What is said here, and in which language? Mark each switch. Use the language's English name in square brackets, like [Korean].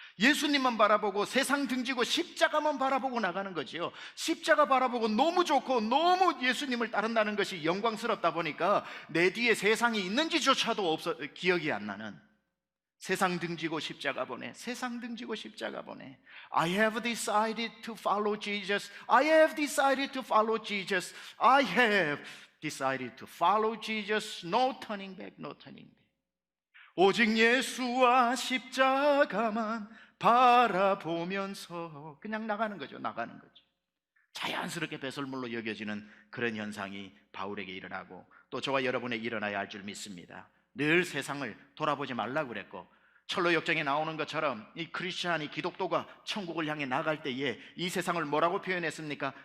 [Korean] 예수님만 바라보고 세상 등지고 십자가만 바라보고 나가는 거지요. 십자가 바라보고 너무 좋고 너무 예수님을 따른다는 것이 영광스럽다 보니까 내 뒤에 세상이 있는지조차도 기억이 안 나는, 세상 등지고 십자가 보내, 세상 등지고 십자가 보내. [English] I have decided to follow Jesus. I have decided to follow Jesus. I have decided to follow Jesus. No turning back, no turning back. [Korean] 오직 예수와 십자가만 바라보면서 그냥 나가는 거죠. 자연스럽게 배설물로 여겨지는 그런 현상이 바울에게 일어나고 또 저와 여러분에 일어나야 할 줄 믿습니다. 늘 세상을 돌아보지 말라고 그랬고, 철로 역정에 나오는 것처럼 이 크리스찬이, 기독교가 천국을 향해 나갈 때에 이 세상을 뭐라고 표현했습니까?